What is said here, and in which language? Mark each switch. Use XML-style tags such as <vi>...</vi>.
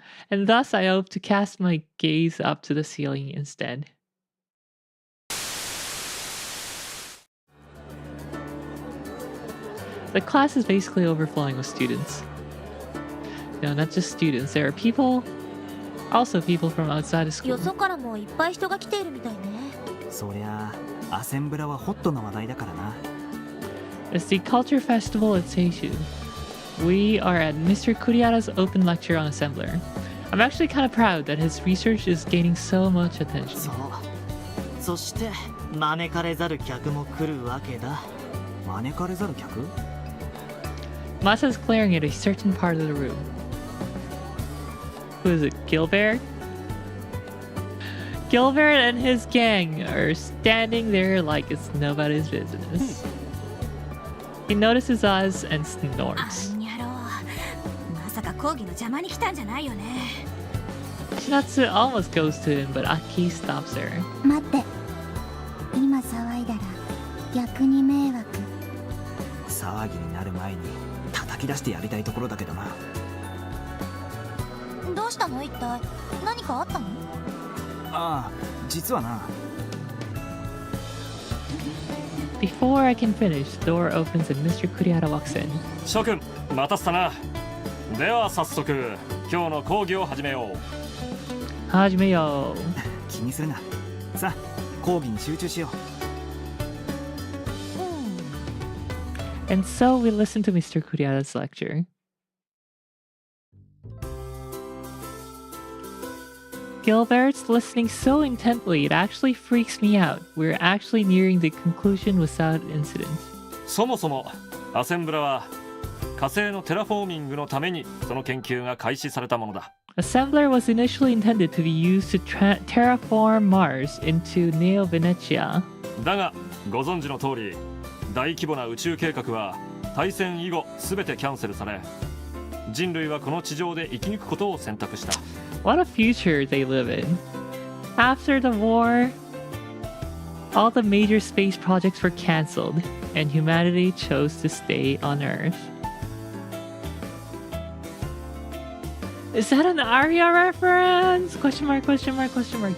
<en>And thus I hope to cast my gaze up to the ceiling instead. The class is basically overflowing with students. No, not just students. There are people, also people from outside of school.</en> <ja>よそからもいっぱい人が来ているみたいね。そりゃあアセンブラはホットな話題だからな。</ja> <en>It's the Culture Festival at Seishu. We are at Mr. Kuriara's open lecture on Assembler. I'm actually kind of proud that his research is gaining so much attention.</en> <ja>そう。そして招かれざる客も来るわけだ。招かれざる客？</ja> <en>Masa's glaring at a certain part of the room. Who is it? Gilbert? Gilbert and his gang are standing there like it's nobody's business. He notices us and snorts.</en> <ja>にゃろう。まさか講義の邪魔に来たんじゃないよね。</ja> <en>Shinatsu almost goes to him, but Aki stops her.</en> <ja>待って。今騒いだら逆に迷惑。騒ぎになる前に叩き出してやりたいところだけどな。どうしたの一体？何かあったの？ああ、実はな。</ja> <en>Before I can finish, the door opens and Mr. Kuriara walks in.</en> <ja>諸君待たせたな。では早速今日の講義を始めよう。始めよう。気にするな。さあ、講義に集中しよう。</ja> <en>And so we listen to Mr. Kuriara's lecture. Gilbert's listening so intently it actually freaks me out. We're actually nearing the conclusion without incident.</en> <ja>そもそもアセンブラは火星のテラフォーミングのためにその研究が開始されたものだ。</ja> <en>Assembler was initially intended to be used to terraform Mars into Neo Venetia.</en> <ja>だがご存知の通り大規模な宇宙計画は大戦以後全てキャンセルされ人類はこの地上で生き抜くことを選択した。</ja> <en>What a future they live in. After the war, all the major space projects were cancelled, and humanity chose to stay on Earth. Is that an Arya reference? Question mark, question mark, question mark.</en>